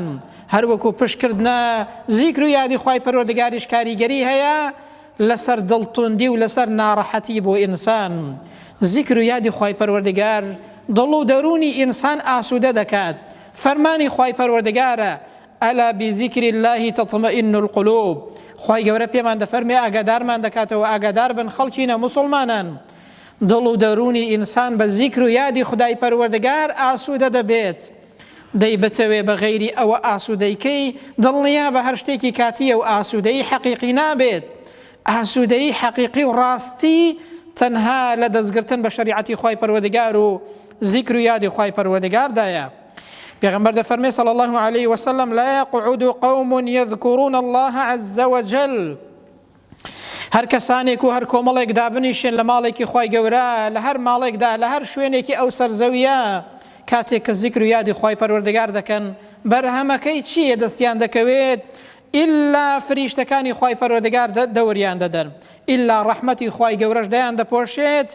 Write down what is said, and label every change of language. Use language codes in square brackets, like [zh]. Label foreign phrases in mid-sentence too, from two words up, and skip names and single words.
[ckb] هەروەکو پشتکردنە زیکر و یادی خوای پەروەردگاریش کاریگەری هەیە لەسەر دڵتوندی و لەسەر ناڕەحەتی بۆ ئینسان. زیکر و یادی خوای پەروەردگار دڵ و دەرونی ئینسان ئاسوودە دەکات. فەرمانی خوای پەروەردگارە: [ar] ئەلا بذیکر الله تطمئن القلوب. [ckb] خوای گەورە پێمان دەفەرمێ ئاگادارمان دەکاتەوە، ئاگادار بن خەڵکینە مسلمانان، دڵ و دەرونی ئینسان بە زیکر و یادی خودای پەروەردگار ئاسوودە دەبێت. دەی بتەوێ بە غەیری ئەوە ئاسوودەیکەی دڵنیا بە هەر شتێکی کاتیە و ئاسوودەی حەقیقی نابێت. ئاسوودەی حەقیقی و ڕاستی تەنها لە دەستگرتن بە شەریعەتی خوای پەروەردگار و زیکر و یادی خوای پەروەردگاردایە. پێغەمبەر دەفەرمێ [ar] صلی الله عليه وسلم: لا يقعد قوم يذكرون الله عز وجل. [ckb] هەر کەسانێک و هەر کۆمەڵێک دابنیشن لە ماڵێکی خوای گەورە، لە هەر ماڵێکدا، لە هەر شوێنێکی ئەو سەرزەویە، کاتێک کە زیکر و یادی خوای پەروەردگار دەکەن، بەرهەمەکەی چییە دەستیان دەکەوێت؟ ئیلا فریشتەکانی خوای پەروەردگار دەوریان دەدەن، ئیلا ڕەحمەتی خوای گەورەش دەیان دەپۆشێت.